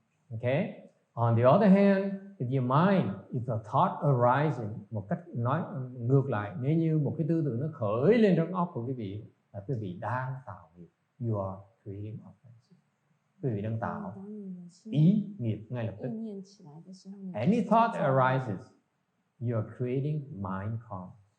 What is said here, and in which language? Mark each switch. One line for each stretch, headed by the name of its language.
English: Okay. On the other hand, if your mind, if a thought arising,
Vietnamese: một cách nói ngược lại, nếu như một cái tư tưởng nó khởi lên trong óc của quý vị, là quý vị đang tạo nghiệp.
English: You are creating offense.
Vietnamese: Quý vị đang tạo ý nghiệp ngay lập tức.
English: Any thought arises, you are creating mind karma.